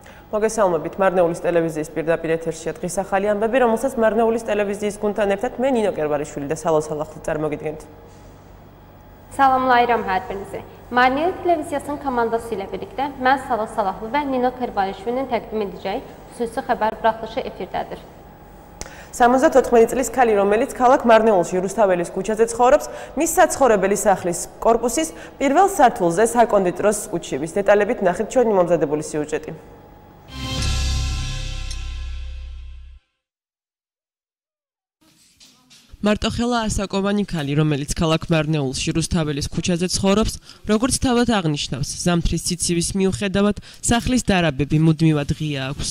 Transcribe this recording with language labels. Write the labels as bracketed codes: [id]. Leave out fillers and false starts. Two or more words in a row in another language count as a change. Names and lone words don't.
[ka] მოგესალმებით მარნეულის ტელევიზიის პირდაპირ ეთერშია დღის ახალი ამბები, რომელსაც მარნეულის ტელევიზიის გუნდთან ერთად მე ნინო კერბარიშვილი და სალო სალახლი წარმოგიდგენთ. [az] Salamlayıram hər birinizi. Marnel televiziyasının komandası ilə birlikdə mən Salo Salahlı və Nino Kerbalishvilinin təqdim edəcəyi xüsusi xəbər buraxılışı efirdədir. [ka] 74 წლის ქალი, რომელიც ქალაქ მარნეულში რუსთაველის ქუჩაზე ცხოვრობს, მის საცხოვრებელი სახლის კორპუსის პირველ სართულზე საკონდიტეროს უჩივის. დეტალებით ნახეთ ჩვენი მომზადებული სიუჟეტი. მარტოხელა ასაკოვანი ქალი, რომელიც ქალაქ მარნეულში რუსთაველის ქუჩაზე ცხოვრობს, როგორც თავად აღნიშნავს, ზამთრის სიცივის მიუხედავად სახლის დარაბები მუდმივად ღია აქვს.